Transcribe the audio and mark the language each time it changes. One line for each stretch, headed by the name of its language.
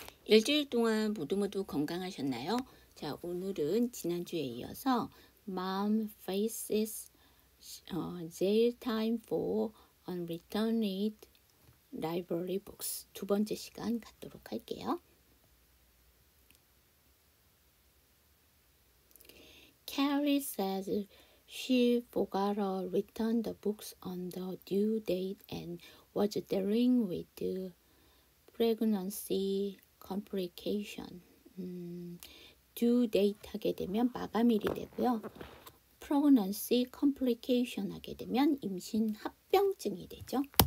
Korean: 일주일 동안 모두 건강하셨나요? 자, 오늘은 지난주에 이어서
English: Mom faces jail time for unreturned library books
Korean: 두 번째 시간 갖도록 할게요.
English: Carrie says she forgot to return the books on the due date and was dealing with the pregnancy complication.
Korean: due date 하게 되면 마감일이 되고요. pregnancy complication 하게 되면 임신 합병증이 되죠.